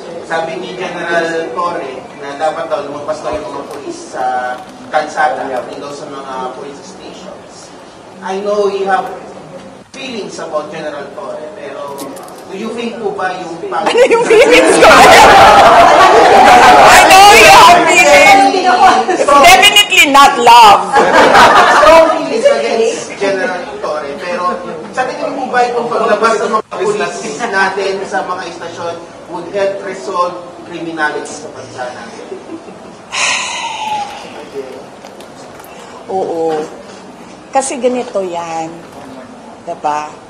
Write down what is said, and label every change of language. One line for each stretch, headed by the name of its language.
Filipino: Sabi ni General Torre na dapat daw lumabas daw yung mga polis sa kalsada, daw sa mga police stations.
English: I know you have feelings about General Torre, pero do you think po ba yung
Filipino: Ano yung feelings ko?
English: I know you have feelings. It's definitely not love. strong feelings against General Torre,
Filipino: pero sa tingin mo ba itong paglabas ng mga police natin sa mga istasyon
English: would help resolve criminality
Filipino: sa bansa natin? Oo. Kasi ganito yan. Diba?